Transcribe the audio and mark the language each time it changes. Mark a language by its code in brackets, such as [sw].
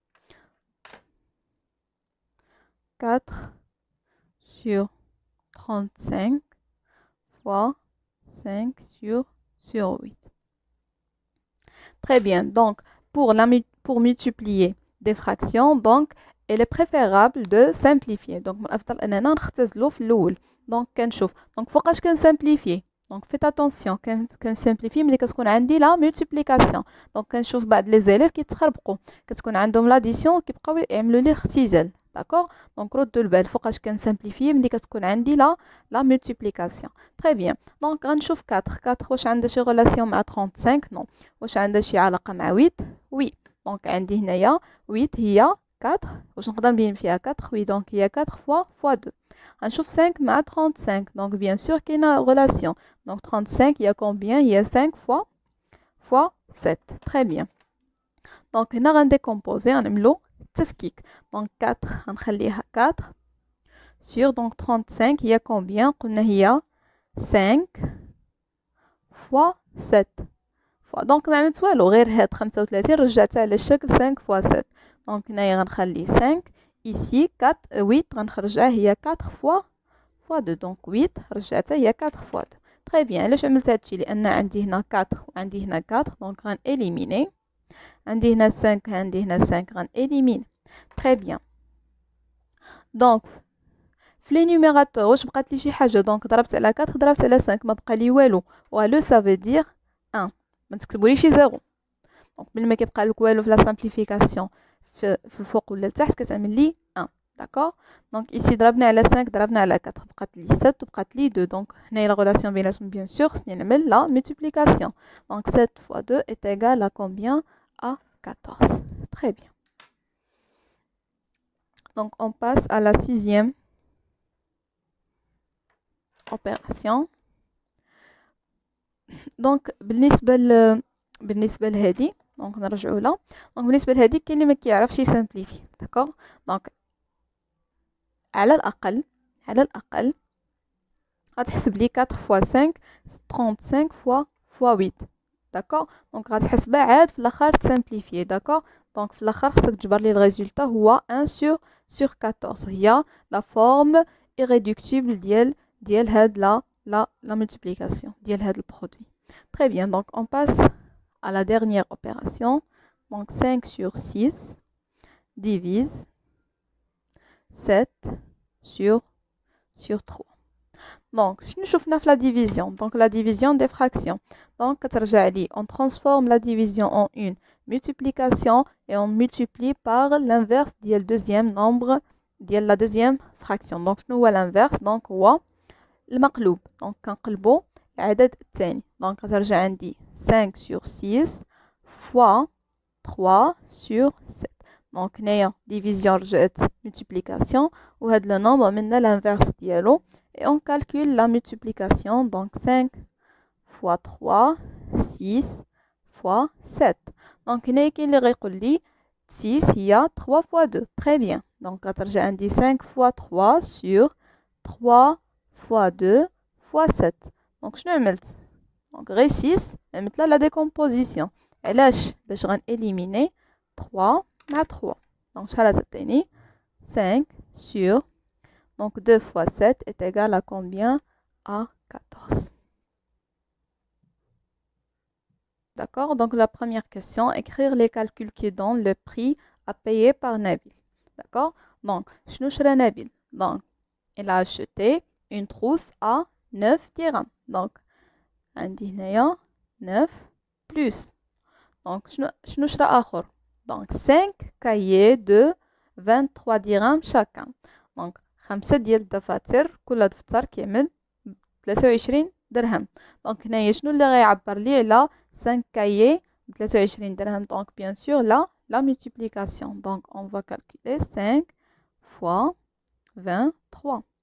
[fr] « 4 sur 35 fois 5 sur 8. Très bien. donc pour multiplier des fractions, donc il est préférable de simplifier. [ar] donc من الافضل اننا نختزلو في الاول. donc كنشوف donc فوقاش كنسامبليفي. [fr] donc faites attention [ar] كنسامبليفي ملي كتكون عندي لا ملتيبليكاسيون. donc كنشوف بعض لي زيليف كيتخربقوا كتكون عندهم لاديسيون كيبقاو يعملوا لي اختزال. داكوغ. donc ردوا البال فوقاش كنسامبليفي ملي كتكون عندي لا ملتيبليكاسيون. [fr] très bien. [ar] donc غنشوف 4 واش عندها شي relation مع 35؟ non. واش عندها شي علاقه مع 8؟ oui. donc عندي هنايا 8 هي 4. واش نقدر نبين فيها 4؟ oui. donc هي 4 fois 2. غنشوف 5 مع 35. [fr] donc bien sûr [ar] كاينه relation. donc 35 هي combien؟ هي 5 fois 7. [fr] très bien. [ar] donc هنا غنديكومبوزي غنعملو تفكيك. donc 4 غنخليها 4 sur donc 35 هي combien؟ قلنا هي 5 fois 7. donc ما عملت والو غير هاد 35 رجعتها على الشكل 5 fois 7. donc هنايا غنخلي 5 ici 4 8 غنخرجها هي 4 fois 2. donc 8 رجعتها هي 4 fois 2. [fr] très bien. [ar] علاش عملت هادشي؟ لان عندي هنا 4 وعندي هنا 4. donc غنإليميني. عندي هنا 5 عندي هنا 5 غنإليميني. très bien. donc في لي نيميراتور واش بقات لي شي حاجه؟ donc ضربت على 4 ضربت على 5 ما بقى لي والو. والو [fr] ça veut dire 1. [ar] ما تكتبوليش 0. donc ملي ما كيبقى لك والو في لا سامبليفيكاسيون في الفوق ولا التحت كتعمل لي 1. داكوغ. donc ici ضربنا على 5 ضربنا على 4 بقات لي 7 وبقات لي 2. donc هنايا لا ريلاسيون بيناتهم بيان سور خصني نعمل لا ملتيبليكاسيون. [fr] donc 7 fois 2 est égal à combien? à 14. très bien. donc on passe à la sixième opération. [ar] donc بالنسبه لهذه دونك نرجعوا لها. دونك بالنسبه لهذه كاين اللي ما كيعرفش يسامبليفي. داكوغ. دونك على الاقل غتحسب لي 4 fois 5 35 fois 8. داكوغ. دونك غتحسبها عاد في الاخر تسامبليفي. داكوغ. دونك في الاخر خصك تجبر لي الريزولطا هو 1 sur 14. هي لا فورم irréductible ديال هاد la multiplication ديال هاد البرودوي. [fr] très bien. donc on passe à la dernière opération. donc 5 sur 6 divise 7 sur 3. [ar] donc شنو شفنا في la division؟ [fr] donc la division des fractions. [ar] donc كترجع لي [fr] on transforme la division en une multiplication et on multiplie par l'inverse [ar] ديال [fr] deuxième nombre ديال la deuxième fraction. [ar] donc شنو هو l'inverse؟ donc هو المقلوب. donc كنقلبو العدد الثاني. donc غترجع عندي 5 sur 6 fois 3 sur 7. دونك هنايا ديفيزيون رجعت multiplication وهاد لو نومبر منا l'inverse ديالو et on calcule la multiplication donc 5 fois 3 6 fois 7 دونك هنايا كاين اللي غيقول لي 6 هي 3 fois 2 très bien donc غترجع عندي 5 fois 3 sur 3 fois 2 fois 7 دونك شنو عملت دونك غير 6 عملت لها لا ديكومبوزيسيون علاش باش غنإليميني 3 مع 3 دونك شحال تعطيني 5 sur donc 2 fois 7 [fr] est égal à combien à 14. D'accord, donc la première question, écrire les calculs qui donnent le prix à payer par Nabil. D'accord, donc [ar] شنو شرا [fr] Nabil donc il a acheté une trousse à 9 dirhams donc [ar] عندي هنايا 9 plus donc شنو شرا آخر [fr] donc 5 cahiers de 23 dirhams chacun [ar] donc 5 ديال الدفاتر كل دفتر كيعمل 23 درهم دونك هنايا شنو اللي غيعبر لي على 5 cahiers 23 درهم [fr] donc bien sûr la multiplication donc on va calculer 5 fois 23